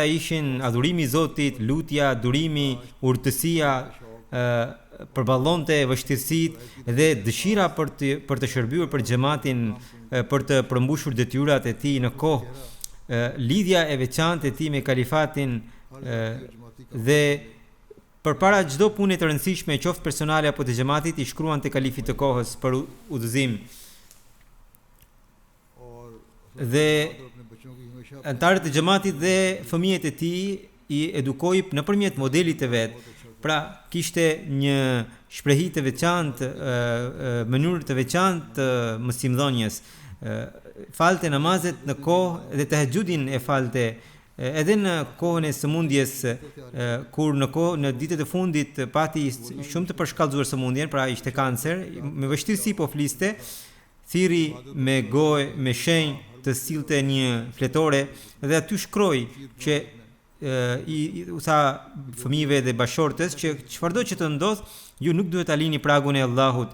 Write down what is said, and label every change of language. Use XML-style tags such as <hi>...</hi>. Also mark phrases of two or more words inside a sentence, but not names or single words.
<sq>ishin adhurimi i Zotit, lutja, durimi, urtësia, përballonte vështirësitë dhe dëshira për të shërbyer për xhamatin, për të përmbushur detyrat e tij në kohë, lidhja e veçantë e tij me kalifatin dhe përpara çdo pune të rëndësishme, qoftë personale apo të xhamatit, i shkruan te kalifit të kohës për udhëzim.</sq> <ur>और</ur> <sq>Dhe</sq> <ur>اپنے بچوں کی ہمیشہ</ur> <sq>antarët e xhamatit dhe fëmijët e tij i edukoi nëpërmjet modelit të vet. Pra kishte një shprehi të veçantë, mënyrë të veçantë të mësimdhënies. Falte namazet në kohë dhe tahajjudin e falte edhe në kohën e sëmundjes, kur në ditët e fundit pati shumë të përshkallëzuar sëmundjen, pra ishte kancer, me vështirësi po fliste, thiri me gojë, me shenjë të sillte një fletore dhe aty shkroi që u tha fëmijëve dhe bashortës që çfarëdo që të ndodh, ju nuk duhet ta lini pragun e Allahut.</sq>